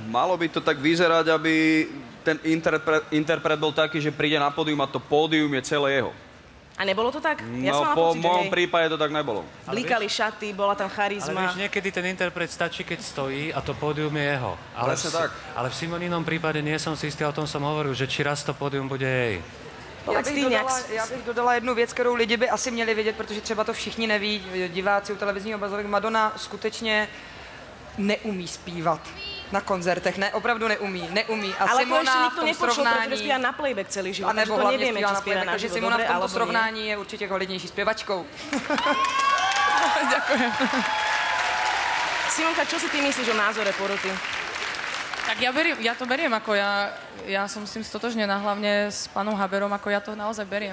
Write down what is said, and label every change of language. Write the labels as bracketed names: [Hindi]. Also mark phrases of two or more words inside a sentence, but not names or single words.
[Slovak] malo by to tak vyzerať, aby ten interpret bol taký, že príde na pódium a to pódium je celé jeho. A nebolo to tak? Ja No som mala po pocit, že mojom hej. prípade to tak nebolo. Blíkali šaty, bola tam Ale charizma. vieš, niekedy ten interpret stačí, keď stojí a to pódium je jeho. Presne tak. Ale v Simoninom prípade nie som si istý, o tom som hovoril, že či raz to pódium bude jej. [Czech] Já bych dodala jednu věc, kterou lidi by asi měli vědět, protože třeba to všichni neví, diváci u televizního obrazovek. Madonna skutečně neumí zpívat na koncertech, ne, opravdu neumí. A [Slovak] Ale to Simona ešte [Czech] v [Slovak] nikto [Czech] tom [Slovak] nepočul, pretože [Czech] srovnání, [Slovak] spieva na playback celý život, [Czech] a [Slovak] takže [Czech] nebo [Slovak] to [Czech] hlavně [Slovak] nevieme, [Czech] zpívá [Slovak] či [Czech] na [Slovak] spieva [Czech] playback, [Slovak] na [Czech] takže [Slovak] živo [Czech] Simona v [Slovak] dobre, [Czech] tomto [Slovak] alebo nie. [Czech] srovnání je určitě kvalitnější zpěvačkou. [Slovak] Ďakujem. Simonka, čo si ty myslíš o názore poroty? Tak ja to beriem, ako ja som s tým stotožnená, hlavne s pánom Haberom, ako ja to naozaj beriem.